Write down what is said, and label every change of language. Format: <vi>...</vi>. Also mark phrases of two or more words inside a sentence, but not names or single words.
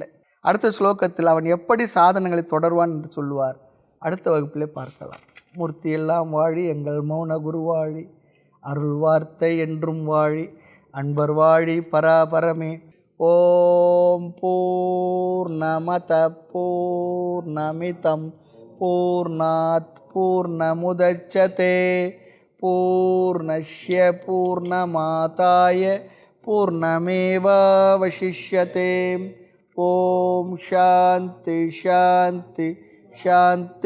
<ta>அடுத்த ஸ்லோகத்தில் அவன் எப்படி சாதனங்களை தொடர்வான் என்று சொல்லுவார். அடுத்த வகுப்பிலே பார்க்கலாம். மூர்த்தி எல்லாம் வாழி, எங்கள் மௌன குருவாழி, அருள் வார்த்தை என்றும் வாழி, அன்பர் வாழி பராபரமே.</ta> <sa>ॐ पूर्णमदः पूर्णमिदं पूर्णात् पूर्णमुदच्यते पूर्णस्य पूर्णमादाय पूर्णमेवावशिष्यते. ॐ शान्ति शान्ति शान्ति.</sa>